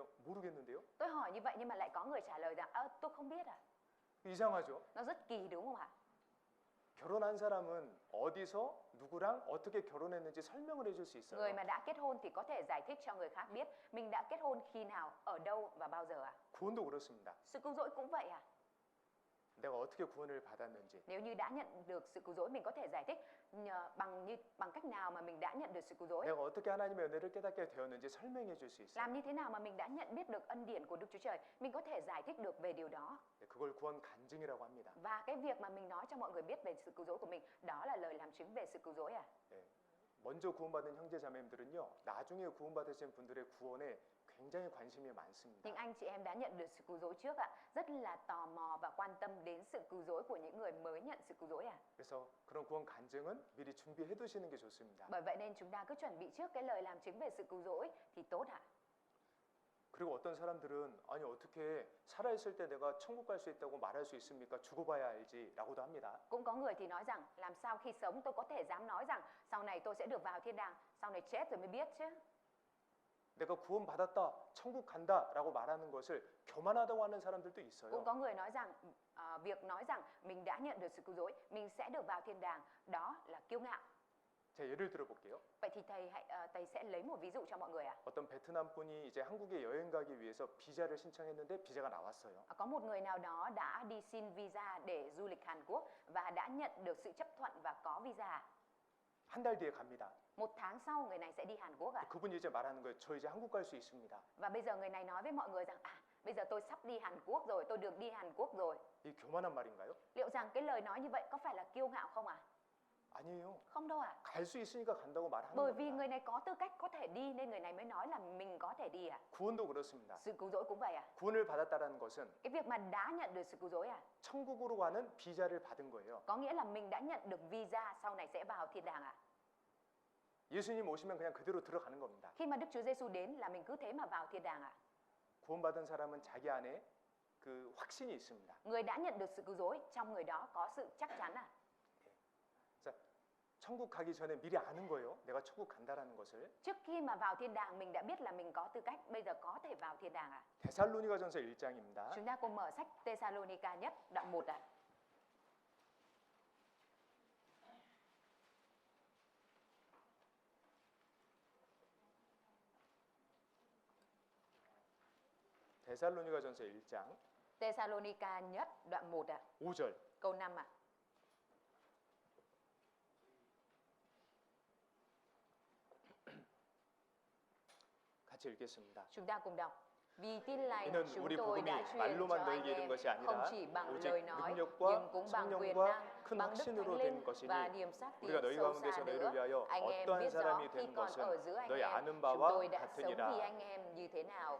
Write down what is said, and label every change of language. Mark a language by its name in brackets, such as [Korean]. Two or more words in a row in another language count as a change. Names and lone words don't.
[Korean] 모르겠는데요. [Vietnamese] Tôi hỏi như vậy nhưng mà lại có người trả lời rằng tôi không biết [Korean] 이상하죠. [Vietnamese] Nó rất kỳ, đúng không ạ? [Korean] 결혼한 사람은 어디서 누구랑 어떻게 결혼했는지 설명을 해줄 수 있어요. [Vietnamese] Người mà đã kết hôn thì có thể giải thích cho người khác biết mình đã kết hôn khi nào, ở đâu và bao giờ [Korean] 구원도 그렇습니다. [Vietnamese] Sự cứu rỗi cũng vậy [Korean] 내가 어떻게 구원을 받았는지. [Vietnamese] Nếu như đã nhận được sự cứu rỗi mình có thể giải thích bằng cách nào nào mà mình đã nhận được sự cứu rỗi? [Korean] 내가 어떻게 하나님의 은혜를 깨닫게 되었는지 설명해 줄 수 있어요. [Vietnamese] Làm như thế nào mà mình đã nhận biết được ân điển của Đức Chúa Trời? Mình có thể giải thích được về điều đó. [Korean] 네, 그걸 구원 간증이라고 합니다. [Vietnamese] Và cái việc mà mình nói cho mọi người biết về sự cứu rỗi của mình, đó là lời làm chứng về sự cứu rỗi à? [Korean] 네, 먼저 구원받은 형제자매님들은요, 나중에 구원받으신 분들의 구원에 굉장히 관심이 많습니다. [Vietnamese] Những anh chị em đã nhận được sự cứu rỗi trước ạ, rất là tò mò và quan tâm đến sự cứu rỗi của những người mới nhận sự cứu rỗi à? [Korean] 그래서 그런 구원 간증은 미리 준비해 두시는 게 좋습니다. [Vietnamese] Bởi vậy nên chúng ta cứ chuẩn bị trước cái lời làm chứng về sự cứu rỗi thì tốt ạ. [Korean] 그리고 어떤 사람들은 아니 어떻게 살아있을 때 내가 천국 갈 수 있다고 말할 수 있습니까? 죽어봐야 알지라고도 합니다. [Vietnamese] Cũng có người thì nói rằng làm sao khi sống tôi có thể dám nói rằng sau này tôi sẽ được vào thiên đàng, sau này chết rồi mới biết chứ. [Korean] 내가 구원받았다, 천국 간다라고 말하는 것을 교만하다고 하는 사람들도 있어요. [Vietnamese] Cũng có người nói rằng việc nói rằng mình đã nhận được sự cứu rỗi, mình sẽ được vào thiên đàng, đó là kiêu ngạo. [Korean] 제가 예를 들어 볼게요. [Vietnamese] Vậy thì thầy sẽ lấy một ví dụ cho mọi người ạ. [Korean] 어떤 베트남 분이 이제 한국에 여행 가기 위해서 비자를 신청했는데 비자가 나왔어요. [Vietnamese] Có một người nào đó đã đi xin visa để du lịch Hàn Quốc và đã nhận được sự chấp thuận và có visa. [Korean] 한 달 뒤에 갑니다. [Vietnamese] Một tháng sau người này sẽ đi Hàn Quốc ạ. [Korean] 그분이 이제 말하는 거예요. 저 이제 한국 갈 수 있습니다. [Vietnamese] Và bây giờ người này nói với mọi người rằng bây giờ tôi sắp đi Hàn Quốc rồi, tôi được đi Hàn Quốc rồi. [Korean] 이 교만한 말인가요? [Vietnamese] Liệu rằng cái lời nói như vậy có phải là kiêu ngạo không ạ? [Korean] 아니에요. [Vietnamese] Không đâu ạ. [Korean] 갈 수 있으니까 간다고 말하는 [Vietnamese] Bởi vì [Korean] 겁니다. [Vietnamese] người này có tư cách có thể đi nên người này mới nói là mình có thể đi ạ. [Korean] 구원도 그렇습니다. [Vietnamese] Sự cứu rỗi cũng vậy ạ. [Korean] 구원을 받았다라는 것은 [Vietnamese] Cái việc mà đã nhận được sự cứu rỗi ạ, [Korean] 천국으로 가는 비자를 받은 거예요. [Vietnamese] có nghĩa là mình đã nhận được visa sau này sẽ vào thiên đàng ạ. [Korean] 예수님 오시면 그냥 그대로 들어가는 겁니다. [Vietnamese] Khi mà Đức Chúa Giêsu đến là mình cứ thế mà vào thiên đàng ạ. [Korean] 구원받은 사람은 자기 안에 그 확신이 있습니다. [Vietnamese] Người đã nhận được sự cứu rỗi, trong người đó có sự chắc chắn ạ. [Korean] 자, 천국 가기 전에 미리 아는 거예요. 내가 천국 간다라는 것을. [Vietnamese] Trước khi mà vào thiên đàng mình đã biết là mình có tư cách bây giờ có thể vào thiên đàng ạ. [Korean] 데살로니가전서 1장입니다. [Vietnamese] Chúng ta cùng mở sách Thessalonica nhất đoạn 1 ạ. [Korean] 데살로니가전서 1장 [Vietnamese] Thessalonica nhất đoạn 1 ạ. [Korean] 5절. [Vietnamese] Câu 5 ạ. [Korean] 같이 읽겠습니다. [Vietnamese] Chúng ta cùng đọc. Vì tin lành [Korean] 이는 [Vietnamese] chúng [Korean] 우리 [Vietnamese] tôi [Korean] 복음이 [Vietnamese] đã truyền cho [Korean] 말로만 [Vietnamese] anh [Korean] 너에게 이른 [Vietnamese] em [Korean] 것이 [Vietnamese] không [Korean] 아니라 [Vietnamese] chỉ bằng [Korean] 오직 [Vietnamese] lời nói [Korean] 능력과 [Vietnamese] nhưng cũng bằng quyền [Korean] 성령과 [Vietnamese] năng, [Korean] 큰 [Vietnamese] bằng đức [Korean] 확신으로 [Vietnamese] thánh [Korean] 된 [Vietnamese] linh [Korean] 것이니 [Vietnamese] và niềm xác tín [Korean] 우리가 너희 [Vietnamese] sâu [Korean] 가운데서 [Vietnamese] xa [Korean] 너희를 [Vietnamese] nữa. [Korean] 위하여 [Vietnamese] Anh em [Korean] 어떠한 [Vietnamese] biết rõ [Korean] 사람이 [Vietnamese] khi [Korean] 되는 [Vietnamese] còn [Korean] 것은 [Vietnamese] ở giữa anh [Korean] 너희 [Vietnamese] em, [Korean] 아는 [Vietnamese] chúng [Korean] 바와 [Vietnamese] tôi đã sống vì [Korean] 같으니라. [Vietnamese] anh em như thế nào.